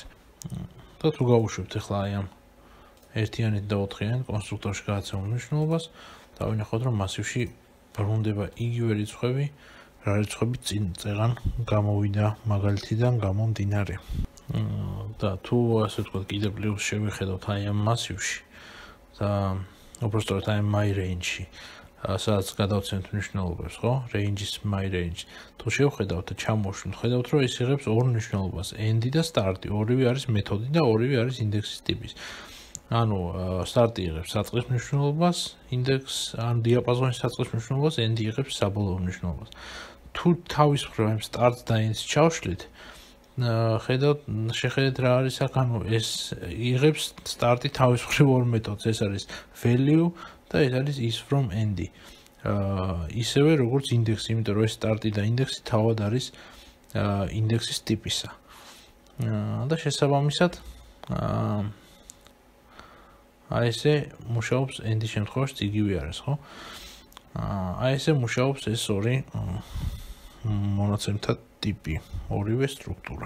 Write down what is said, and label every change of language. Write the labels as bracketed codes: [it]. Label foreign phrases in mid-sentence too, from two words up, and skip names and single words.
[ka] და თუ გავუშვებთ ახლა აი ამ ერთიანით და ოთხიანით კონსტრუქტორში გადაცემულ მნიშვნელობას, დავინახოთ, რომ მასივში ბრუნდება იგივე რიცხვები, რა რიცხვები წეგან გამოვიდა მაგალითიდან გამომდინარე. და თუ ასე ვთქვათ, კიდე პლუს შევიხედავთ აი ამ მასივში და უბრალოდ აი [en] my range- [ka] ში, სადაც გადავცემთ მნიშვნელობებს, ხო? [en] range-ის my range. [ka] თუ შევხედავთ და ჩამოვშვით, ხედავთ, რომ ეს იღებს ორ მნიშვნელობას, end-ი და start-ი. ორივე არის მეთოდი და ორივე არის ინდექსის ტიპის. ანუ start-ი იღებს საწყის მნიშვნელობას, ინდექს, ან დიაპაზონის საწყის მნიშვნელობას, end-ი იღებს საბოლოო მნიშვნელობას. თუ თავის მხრივ start-ს და end-ს ჩავშლით, შეხედეთ რა არის აქ, ანუ ეს იღებს start-ი თავის მხრივ ორ მეთოდს, ეს არის value და ეს არის [en] is from end- [ka] ი. ისევე როგორც ინდექსი, იმიტომ რომ ეს start-ი და ინდექსი თავად არის ინდექსის ტიპისა. და შესაბამისად აი ესე მუშაობს end-ის შემთხვევაში იგივე არის, ხო? აი ესე მუშაობს ეს ორი მონაცემთა ტიპი, ორივე სტრუქტურა.